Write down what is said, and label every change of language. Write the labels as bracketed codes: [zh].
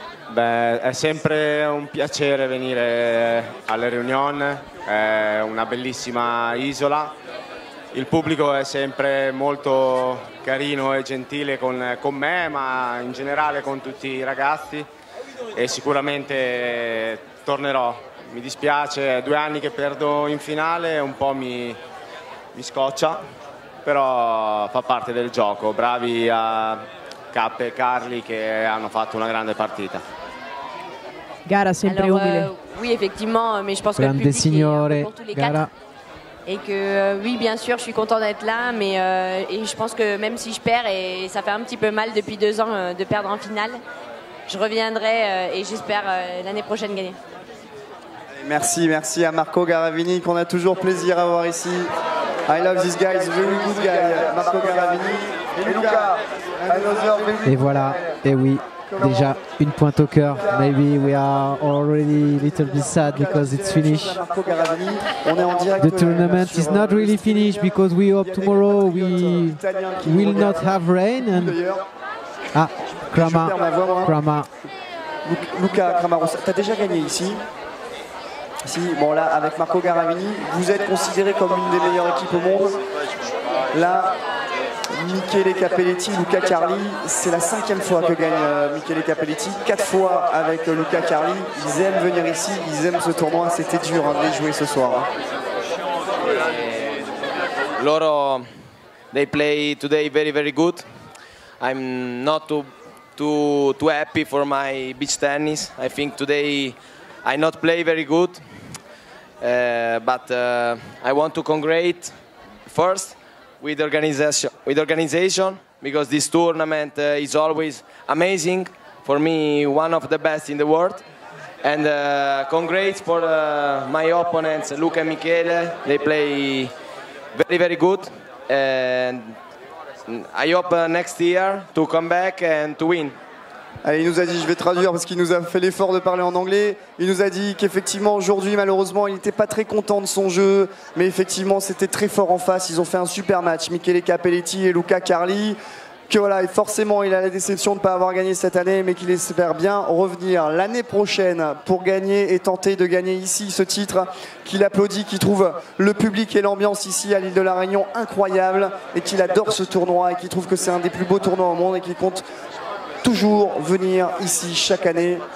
[it] Beh, è sempre un piacere venire alle Réunion, è una bellissima isola, il pubblico è sempre molto carino e gentile con me, ma in generale con tutti i ragazzi e sicuramente tornerò. Mi dispiace, è 2 anni che perdo in finale, un po' mi scoccia. Però fa parte del gioco, bravi a K e Carli che hanno fatto una grande partita. Gara sempre umile. [fr] Oui, effectivement, mais je pense que le public est pour tous les 4. Et que oui, bien sûr, je suis content d'être là, mais et je pense que même si je perds, et ça fait un petit peu mal depuis 2 ans de perdre en finale, je reviendrai et j'espère l'année prochaine gagner. Merci, merci à Marco Garavini qu'on a toujours plaisir à voir ici. [en] I love this guy, he's a very good guy, Marco Garavini. [fr] Et Luca, et voilà, et oui, déjà une pointe au cœur. [en] Maybe we are already a little bit sad because it's finished. The tournament is not really finished because we hope tomorrow we will not have rain. And Krama. [fr] Luca Kramaros, t'as déjà gagné ici? Si, bon là, avec Marco Garavini, vous êtes considéré comme une des meilleures équipes au monde. Là, Michele Capelletti, Luca Carli, c'est la 5e fois que gagne Michele Capelletti, 4 fois avec Luca Carli. Ils aiment venir ici, ils aiment ce tournoi, c'était dur de les jouer ce soir. [en] Loro, they play today very, very good. I'm not too happy for my beach tennis. I think today I not play very good. But I want to congratulate first with organization because this tournament is always amazing for me, one of the best in the world. And congrats for my opponents, Luca and Michele. They play very, very good. And I hope next year to come back and to win. [fr] Allez, il nous a dit, je vais traduire parce qu'il nous a fait l'effort de parler en anglais. Il nous a dit qu'effectivement aujourd'hui malheureusement il n'était pas très content de son jeu, mais effectivement c'était très fort en face. Ils ont fait un super match, Michele Capelletti et Luca Carli. Que voilà, et forcément il a la déception de ne pas avoir gagné cette année, mais qu'il espère bien revenir l'année prochaine pour gagner et tenter de gagner ici ce titre, qu'il applaudit, qu'il trouve le public et l'ambiance ici à l'île de la Réunion incroyable et qu'il adore ce tournoi et qu'il trouve que c'est un des plus beaux tournois au monde et qu'il compte toujours venir ici chaque année.